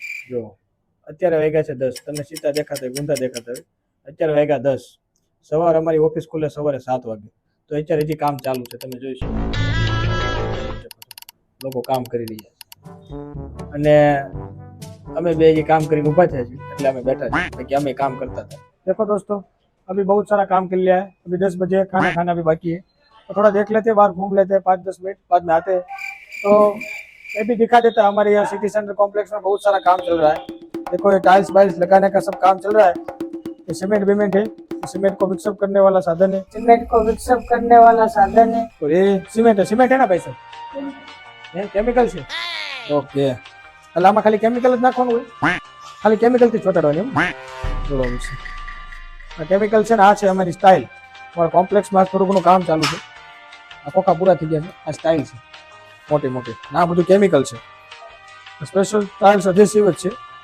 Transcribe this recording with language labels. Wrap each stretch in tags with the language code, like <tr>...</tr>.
<gu>જો અત્યારે વાગ્યા છે 10. તમને સીધા દેખાતા ગુંદા દેખાતા હોય. અત્યારે વાગ્યા 10. સવારે અમારી ઓફિસ ખુલે સવારે 7 વાગે. તો અત્યારે હજી કામ ચાલુ છે, તમે જોઈ શકો. લોકો કામ કરી રહ્યા છે અને અમે બે જે કામ કરીને ઊભા થયા છીએ એટલે અમે બેઠા છીએ कि અમે</gu> <hi>काम करता था. देखो दोस्तों अभी बहुत सारा काम कर लिया है. अभी 10 बजे खाना भी बाकी है, तो थोड़ा देख लेते हैं, बाहर घूम लेते हैं, 5-10 मिनट बाद में आते हैं तो ये भी दिखा देता है. हमारे यहाँ सिटी सेंटर कॉम्प्लेक्स में बहुत सारा काम चल रहा है. देखो ये टाइल्स वाइल्स लगाने का सब काम चल रहा है. ये सीमेंट विमेंट है, सीमेंट को मिक्सअप करने वाला साधन है. सीमेंट को मिक्सअप करने वाला साधन है. और ये सीमेंट है ना भाई साहब?</hi> <gu>केमिकल છે. ઓકે, એટલે આમાં ખાલી કેમિકલ જ નાખવાનું હોય? ખાલી કેમિકલ થી ચોટાડવાની એમ? બરોબર છે. આ કેમિકલ છે ને, આ છે અમારી સ્ટાઇલ. અમારા કોમ્પ્લેક્સમાં થોડું ઘણું કામ ચાલુ છે. આ ખોખા પૂરા થઈ ગયા છે. આ સ્ટાઇલ છે મોટી મોટી. આ બધું કેમિકલ છે. સ્પેશિયલ ટાઇલ્સ અધેસિવ જ છે.</gu>